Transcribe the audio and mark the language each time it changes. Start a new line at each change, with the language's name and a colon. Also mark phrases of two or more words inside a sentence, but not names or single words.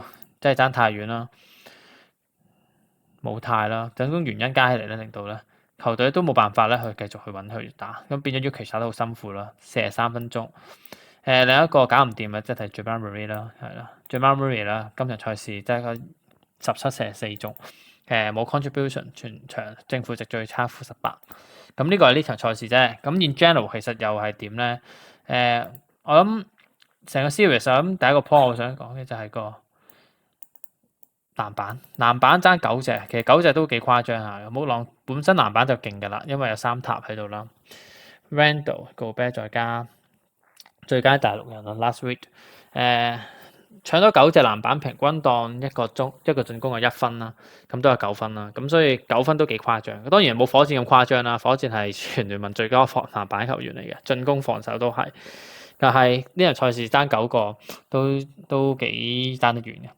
Cantonese: 即係爭太遠啦，冇態啦，種種原因加起嚟咧，令到咧球隊都冇辦法咧去繼續去揾佢打，咁變咗 Jokic 打得好辛苦啦，43分鐘。另一個搞唔掂嘅即係 Jamal Murray 啦，係啦 Jamal Murray 啦，今場賽事即係個17射4中，冇 contribution， 全場正負值最差負18。咁呢個係呢場賽事啫。咁
English: in general
Cantonese: 其實又係點咧？我諗成個 series 咁第一個 point 我想講嘅就係個籃板爭9隻，其實9隻都幾誇張下嘅。木狼本身籃板就勁㗎啦，因為有3塔喺度啦。Randle、Gobert 再加最佳大陸人啦 ，
English: last week
Cantonese: 搶咗9隻籃板，平均當一個進攻係1分啦，咁都有9分啦。咁所以9分都幾誇張。當然冇火箭咁誇張啦，火箭係全聯盟最高防籃板球員嚟嘅，進攻防守都係。但係呢場賽事爭9個都幾爭得遠嘅。